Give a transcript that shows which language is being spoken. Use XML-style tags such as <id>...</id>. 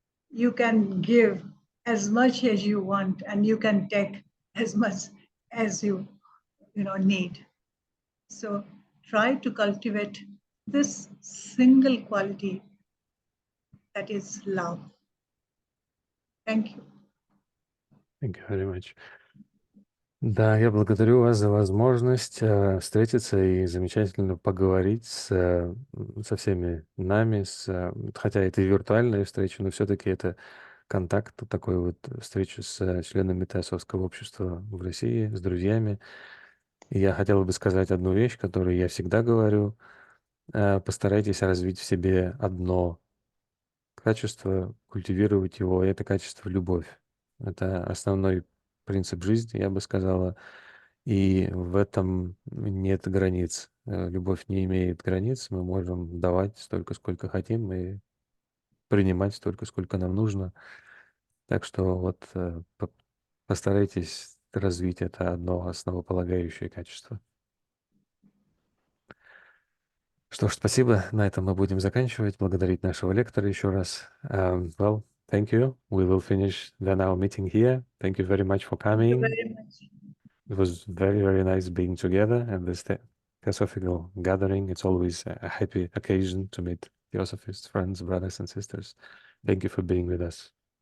<en>You can give as much as you want, and you can take as much as you need. So try to cultivate this single quality, that is love. Thank you. Thank you very much.</en> <ru>Да, я благодарю вас за возможность встретиться и замечательно поговорить со всеми нами, хотя это и виртуальная встреча, но все-таки это контакт, такой вот встреча с членами Теософского общества в России, с друзьями. И я хотел бы сказать одну вещь, которую я всегда говорю. Постарайтесь развить в себе одно качество, культивировать его, и это качество — любовь. Это основной принцип жизни, я бы сказала, и в этом нет границ. Любовь не имеет границ, мы можем давать столько, сколько хотим, и принимать столько, сколько нам нужно. Так что вот постарайтесь развить это одно основополагающее качество. Что ж, спасибо. На этом мы будем заканчивать. Благодарить нашего лектора еще раз.</ru> <en>Well, thank you. We will finish then our meeting here. Thank you very much for Thank you coming. very much. It was very, very nice being together at this Theosophical gathering. It's always a happy occasion to meet Theosophists, friends, brothers and sisters. Thank you for being with us.</en>